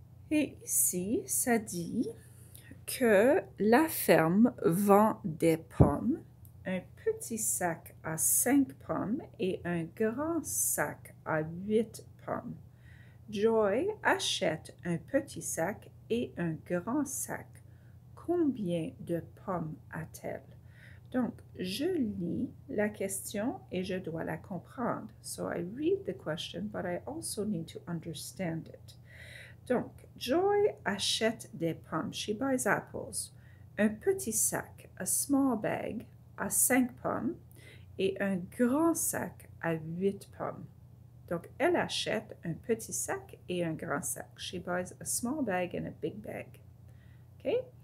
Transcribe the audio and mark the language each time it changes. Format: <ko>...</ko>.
<fr>Et ici, ça dit que la ferme vend des pommes, un petit sac à 5 pommes et un grand sac à 8 pommes. Joy achète un petit sac et un grand sac. Combien de pommes a-t-elle? Donc, je lis la question et je dois la comprendre.</fr> <en>So I read the question, but I also need to understand it.</en> <fr>Donc, Joy achète des pommes.</fr> <en>She buys apples.</en> <fr>Un petit sac,</fr> <en>a small bag,</en> <fr>à 5 pommes et un grand sac à 8 pommes. Donc, elle achète un petit sac et un grand sac.</fr> <en>She buys a small bag and a big bag.</en> <fr>OK?</fr>